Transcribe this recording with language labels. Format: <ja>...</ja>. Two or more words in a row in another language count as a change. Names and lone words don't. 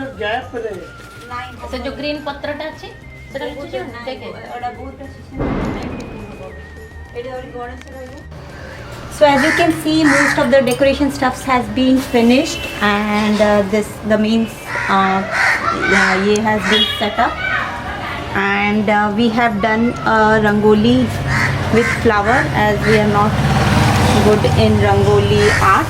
<or>ସେ ଯୋଉ ଗ୍ରୀନ ପତ୍ରଟା ଅଛି ସେଟା ବୁଝିଛୁ ଦେଖେ</or> <en>So as you can see, most of the decoration stuffs has been finished, and the main ye has been set up, and we have done rangoli with flower, as we are not good in rangoli art.</en>